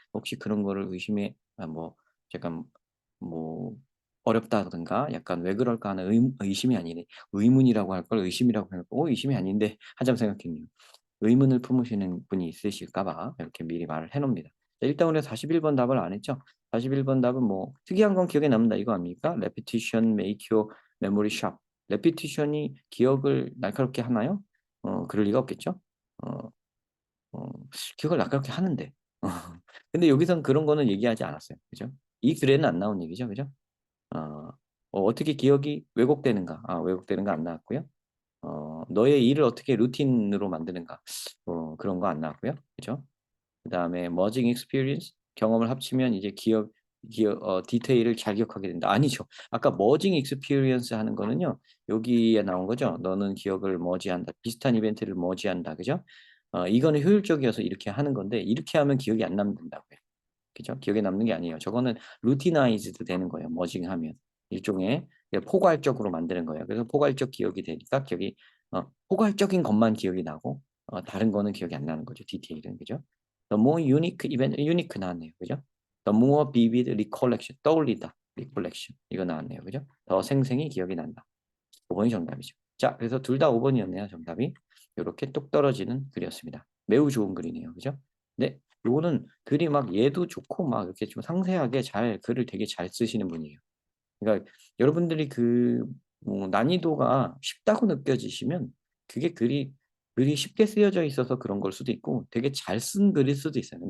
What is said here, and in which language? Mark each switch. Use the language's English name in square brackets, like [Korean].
[Korean] 혹시 그런 거를 의심해 뭐 약간 뭐 어렵다든가 약간 왜 그럴까 하는 의심이 아니네. 의문이라고 할 걸 의심이라고 해놓고 의심이 아닌데 한참 생각했네요. 의문을 품으시는 분이 있으실까 봐 이렇게 미리 말을 해 놓습니다. 일단 우리가 41번 답을 안 했죠. 41번 답은 뭐 특이한 건 기억에 남는다 이거 아닙니까? [English] repetition make your memory sharp. [Korean] repetition이 기억을 날카롭게 하나요? 그럴 리가 없겠죠. 어, 어, 기억을 날카롭게 하는데. 근데 여기선 그런 거는 얘기하지 않았어요. 그죠? 이 글에는 안 나온 얘기죠. 그죠? 어, 어떻게 기억이 왜곡되는가? 왜곡되는가 안 나왔고요. 너의 일을 어떻게 루틴으로 만드는가? 그런 거 안 나왔고요. 그죠? 그다음에 merging experience 경험을 합치면 이제 디테일을 잘 기억하게 된다. 아니죠. 아까 merging experience 하는 거는요. 여기에 나온 거죠. 너는 기억을 머지한다. 비슷한 이벤트를 머지한다. 그죠? 이거는 효율적이어서 이렇게 하는 건데 이렇게 하면 기억이 안 남는다고요. 그죠? 기억에 남는 게 아니에요. 저거는 루티나이즈드 되는 거예요. 머징하면 일종의 포괄적으로 만드는 거예요. 그래서 포괄적 기억이 되니까 기억이 포괄적인 것만 기억이 나고 다른 거는 기억이 안 나는 거죠. 디테일은. 그죠? [English] The more unique event, unique [Korean] 나왔네요. 그죠? [English] The more vivid recollection, [Korean] 떠올리다. recollection. 이거 나왔네요. 그죠? 더 생생히 기억이 난다. 5번이 정답이죠. 자, 그래서 둘 다 5번이었네요. 정답이. 이렇게 뚝 떨어지는 글이었습니다. 매우 좋은 글이네요. 그죠? 네, 요거는 글이 막 얘도 좋고 막 이렇게 좀 상세하게 잘 글을 되게 잘 쓰시는 분이에요. 그러니까 여러분들이 뭐 난이도가 쉽다고 느껴지시면 그게 글이 쉽게 쓰여져 있어서 그런 걸 수도 있고 되게 잘 쓴 글일 수도 있어요.